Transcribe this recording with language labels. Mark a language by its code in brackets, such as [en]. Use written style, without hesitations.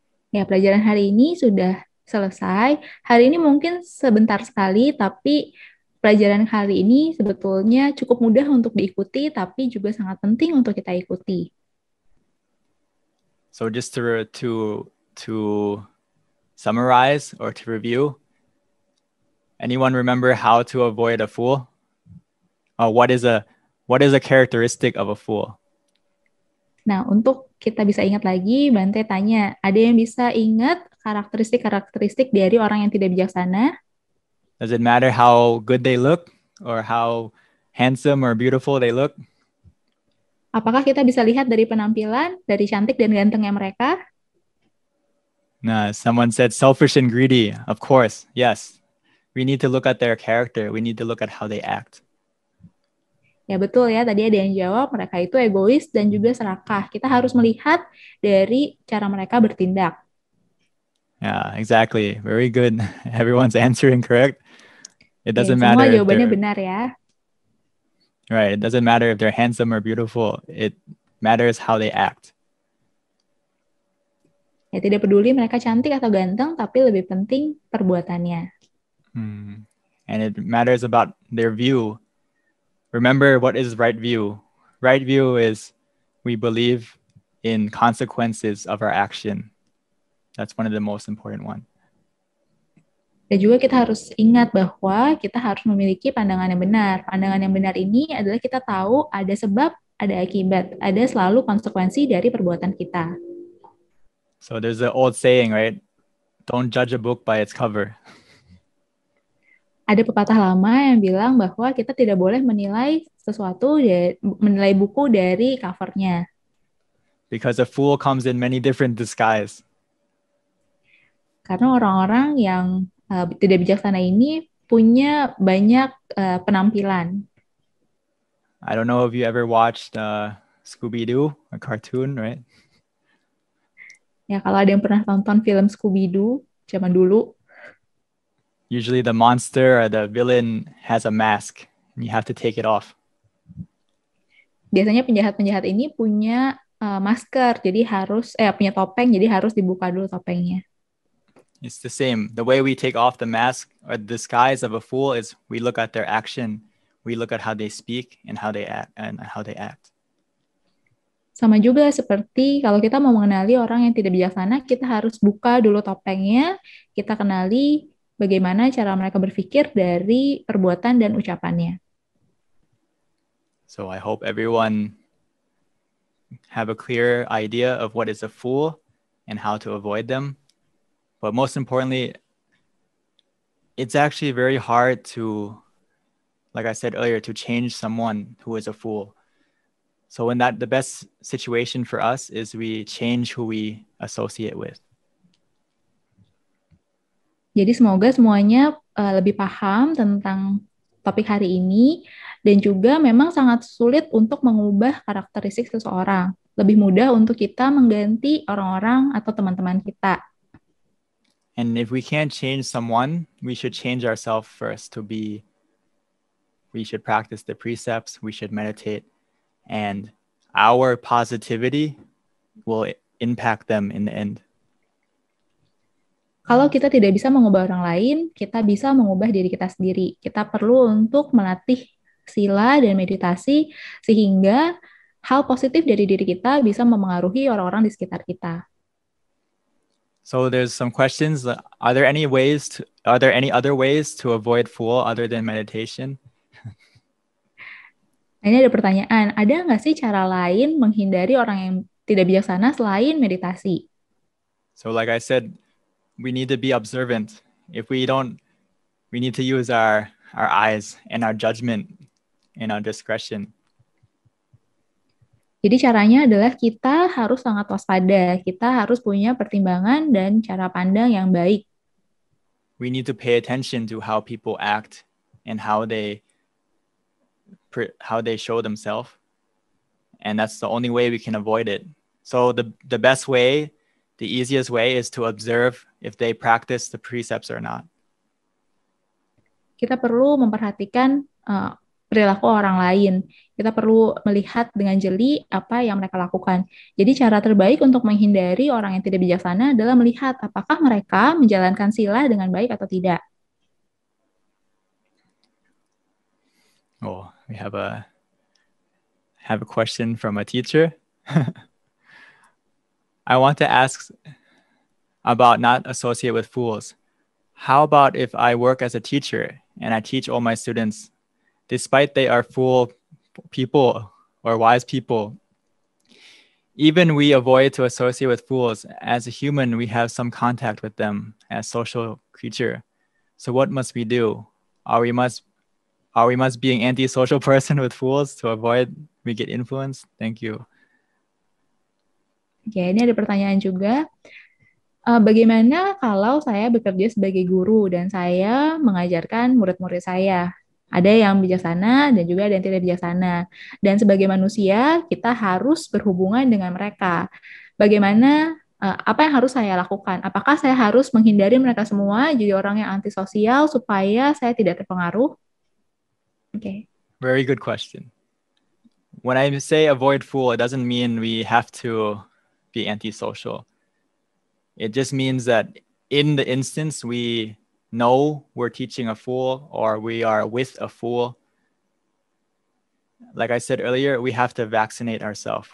[id] Ya, pelajaran hari ini sudah selesai. Hari ini mungkin sebentar sekali, tapi pelajaran kali ini sebetulnya cukup mudah untuk diikuti, tapi juga sangat penting untuk kita ikuti. [en] So just to summarize or to review, anyone remember how to avoid a fool? What is a characteristic of a fool? [id] Nah, untuk kita bisa ingat lagi, Bante tanya, ada yang bisa ingat karakteristik dari orang yang tidak bijaksana? [en] Does it matter how good they look or how handsome or beautiful they look? [id] Apakah kita bisa lihat dari penampilan, dari cantik dan gantengnya mereka? [en] Nah, someone said selfish and greedy. Of course, yes. We need to look at their character. We need to look at how they act. [id] Ya betul ya, tadi ada yang jawab mereka itu egois dan juga serakah. Kita harus melihat dari cara mereka bertindak. [en] Yeah, exactly. Very good. Everyone's answering correct. It doesn't [id] Semua [en] matter. [id] Jawabannya benar ya. [en] Right. It doesn't matter if they're handsome or beautiful. It matters how they act. [id] Ya tidak peduli mereka cantik atau ganteng, tapi lebih penting perbuatannya. [en] And it matters about their view. Remember, what is right view? Right view is we believe in consequences of our action. That's one of the most important one. [id] Dan juga kita harus ingat bahwa kita harus memiliki pandangan yang benar. Pandangan yang benar ini adalah kita tahu ada sebab, ada akibat, ada selalu konsekuensi dari perbuatan kita. [en] So there's an old saying, right? Don't judge a book by its cover. [id] Ada pepatah lama yang bilang bahwa kita tidak boleh menilai menilai buku dari covernya. [en] Because a fool comes in many different disguise. [id] Karena orang-orang yang tidak bijaksana ini punya banyak penampilan. [en] I don't know if you ever watched Scooby-Doo, a cartoon, right? [id] Ya, kalau ada yang pernah tonton film Scooby-Doo zaman dulu, [en] usually the monster or the villain has a mask and you have to take it off. [id] Biasanya penjahat-penjahat ini punya masker, jadi harus punya topeng, jadi harus dibuka dulu topengnya. [en] It's the same. The way we take off the mask or the disguise of a fool is we look at their action, we look at how they speak and how they act. [id] Sama juga seperti kalau kita mau mengenali orang yang tidak bijaksana, kita harus buka dulu topengnya, kita kenali bagaimana cara mereka berpikir dari perbuatan dan ucapannya. [en] So I hope everyone have a clear idea of what is a fool and how to avoid them. But most importantly, it's actually very hard to, like I said earlier, to change someone who is a fool. So in that, the best situation for us is we change who we associate with. [id] Jadi semoga semuanya lebih paham tentang topik hari ini dan juga memang sangat sulit untuk mengubah karakteristik seseorang. Lebih mudah untuk kita mengganti orang-orang atau teman-teman kita. [en] And if we can't change someone, we should change ourselves first we should practice the precepts, we should meditate, and our positivity will impact them in the end. [id] Kalau kita tidak bisa mengubah orang lain, kita bisa mengubah diri kita sendiri. Kita perlu untuk melatih sila dan meditasi sehingga hal positif dari diri kita bisa memengaruhi orang-orang di sekitar kita. [en] So there's some questions. Are there any other ways to avoid fool other than meditation? [id] Nah, ini ada pertanyaan, ada nggak sih cara lain menghindari orang yang tidak bijaksana selain meditasi? [en] So like I said, we need to be observant. If we don't, we need to use our eyes and our judgment and our discretion. [id] Jadi caranya adalah kita harus sangat waspada, kita harus punya pertimbangan dan cara pandang yang baik. [en] We need to pay attention to how people act and how they show themselves. And that's the only way we can avoid it. So the best way, the easiest way is to observe if they practice the precepts or not. [id] Kita perlu memperhatikan perilaku orang lain. Kita perlu melihat dengan jeli apa yang mereka lakukan. Jadi cara terbaik untuk menghindari orang yang tidak bijaksana adalah melihat apakah mereka menjalankan sila dengan baik atau tidak. [en] Oh, we have a question from a teacher. I want to ask about not associate with fools. How about if I work as a teacher and I teach all my students, despite they are fool people or wise people, even we avoid to associate with fools. As a human, we have some contact with them as social creature. So what must we do? Are we must being anti-social person with fools to avoid we get influenced? Thank you. [id] Oke, ini ada pertanyaan juga. Bagaimana kalau saya bekerja sebagai guru dan saya mengajarkan murid-murid saya? Ada yang bijaksana dan juga ada yang tidak bijaksana. Dan sebagai manusia, kita harus berhubungan dengan mereka. Bagaimana, apa yang harus saya lakukan? Apakah saya harus menghindari mereka semua, jadi orang yang antisosial supaya saya tidak terpengaruh? [en] Okay. Very good question. When I say avoid fool, it doesn't mean we have to be antisocial. It just means that in the instance we know we're teaching a fool or we are with a fool, like I said earlier, we have to vaccinate ourselves.